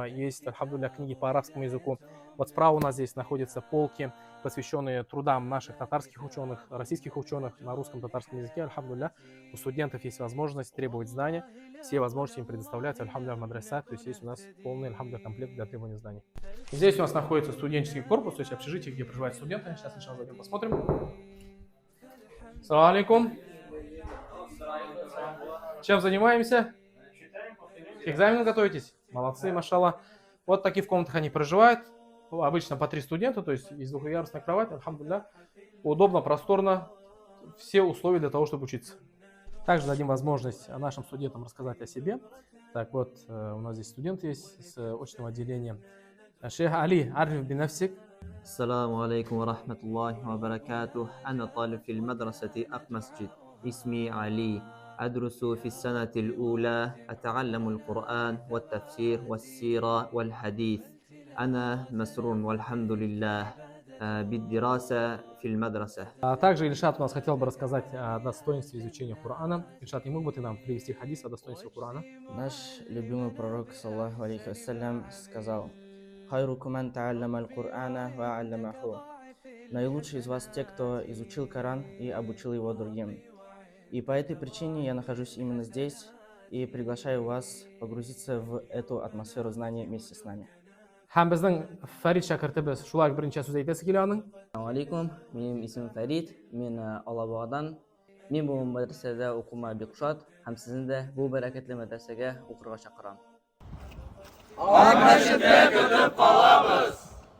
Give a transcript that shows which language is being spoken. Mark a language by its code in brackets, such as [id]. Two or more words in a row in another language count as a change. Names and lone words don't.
[ru] Есть, альхамдулилля, книги по арабскому языку. Вот справа у нас здесь находятся полки, посвященные трудам наших татарских ученых, российских ученых на русском татарском языке. Альхамдулилля, у студентов есть возможность требовать знания. Все возможности им предоставляются, альхамдулилля, в мадраса. То есть есть у нас полный, альхамдулилля, комплект для требования знаний. Здесь у нас находится студенческий корпус, то есть общежитие, где проживают студенты. Сейчас сначала зайдем, посмотрим. [ar] السلام عليكم. [ru] Чем занимаемся? К экзамену готовитесь? Молодцы, машаллах. Вот такие в комнатах они проживают. Обычно по 3 студента, то есть есть двухъярусная кровать, альхамдулилля. Удобно, просторно. Все условия для того, чтобы учиться. Также дадим возможность нашим студентам рассказать о себе. Так вот, у нас здесь студент есть с очного отделения. [ar] Шейх Али, عرف بنفسك. السلام عليكم ورحمة الله وبركاته. أنا طالب في المدرسة أقمسجد. اسمي علي. أدرس في السنة الأولى. أتعلم القرآن والتفسير والسيرة والحديث. أنا مسرور والحمد لله بالدراسة في المدرسة. [ru] Также Ильшат у нас хотел бы рассказать о достоинстве изучения Корана. Ильшат, не мог бы ты нам привести хадис о достоинстве Корана? Наш любимый пророк, [ar] صلى الله عليه وسلم, [ru] сказал: [ar] «خيركم من تعلم القرآن وعلمه». [ru] Наилучший из вас те, кто изучил Коран и обучил его другим. И по этой причине я нахожусь именно здесь и приглашаю вас погрузиться в эту атмосферу знаний вместе с нами. [tt] Һәм безнең Фәрит шәкертебез шулай беренче сүз әйтәсе килә аның. [ar] السلام عليكم, [tt] минем исемем Фәрит, мен Алабугадан. Мен бу мәдрәсәдә укума бик шат һәм сезне дә бу бәрәкәтле мәдрәсәгә укырга чакырам. Ак мәчеттә көтеп калабыз.